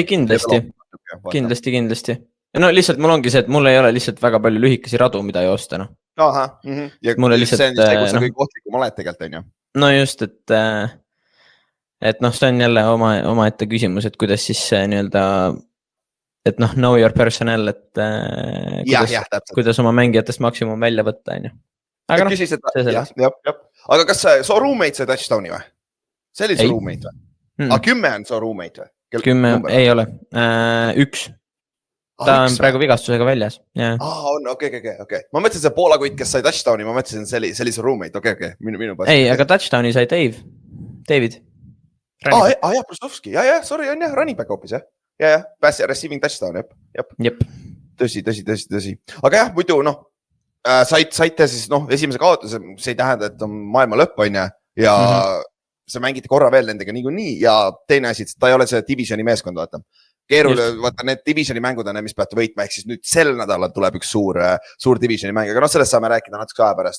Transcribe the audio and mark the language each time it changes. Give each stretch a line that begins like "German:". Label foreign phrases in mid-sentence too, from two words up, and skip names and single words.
Estonian: Ei, kindlasti. No lihtsalt mul ongi see, et mul ei ole lihtsalt väga palju lühikesi radu, mida joosta, noh. Aha, ja mulle lihtsalt, see on see, kus sa kõik ohtlikum oled tegelikult, on ju? No just, et noh, see on jälle oma ette küsimus, et kuidas siis nii-öelda, et noh,
English: know your personnel,
Estonian: et kuidas oma mängijatest maksimum välja võtta, on ju. Aga noh, see selleks. Aga kas su roommate sai touchdowni või? See oli su roommate või? 10 on su roommate või? 10 ei ole, 1. Ta on praegu vigastusega väljas. On, okei. Ma mõtlesin see Poola kuid, kes sai touchdowni, ma mõtlesin sellise roommate, okei, minu pass. Ei, aga touchdowni sai David. Jah, Prostovski, sorry, on jah,
English: running back
Estonian: hoopis, jah. Ja,
English: pass receiving touchdown,
Estonian: jep. Tõsi. Aga jah, muidu, noh, saite siis, noh, esimese kaotuse, see ei tähenda, et on maailma lõpp, on ja sa mängite korra veel nendega nii ja teine asi, ta ei ole see divisioni meeskond, vaata. Vaata, need divisioni mängud on, mis peate võitma, ehk siis nüüd sel nädalal tuleb üks suur divisioni mäng, aga noh, sellest saame rääkida natuke aja pärast.